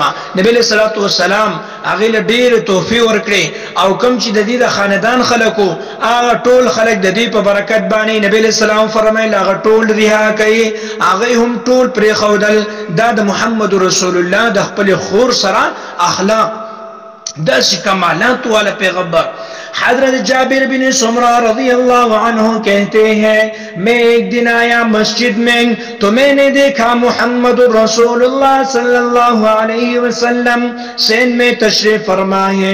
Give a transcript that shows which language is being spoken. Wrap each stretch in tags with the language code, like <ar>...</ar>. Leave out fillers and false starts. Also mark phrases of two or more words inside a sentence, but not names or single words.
<ps>نبی</ps> <ar>علیہ الصلوۃ والسلام</ar> <ps>هغې له ډېرې تحفې ورکړې او کوم چې د دې د خاندان خلکو هغه ټول خلک د دې په برکت باندې نبی</ps> <ar>علیہ السلام</ar> <ps>فرمایل هغه ټول رها کوي، هغې هم ټول پرېښودل. دا د محمد رسول الله د خپلې خور سره اخلاق داسې کمالات والا پیغمبر.</ps> <ur>حضرت جابر بن سمرہ</ur> <ar>رضی اللہ عنہ</ar> <ur>کہتے ہیں میں ایک دن آیا مسجد میں تو میں نے دیکھا محمد رسول اللہ</ur> <ar>صلی اللہ علیہ وسلم</ar> <ur>سین میں تشریف فرما ہے.</ur>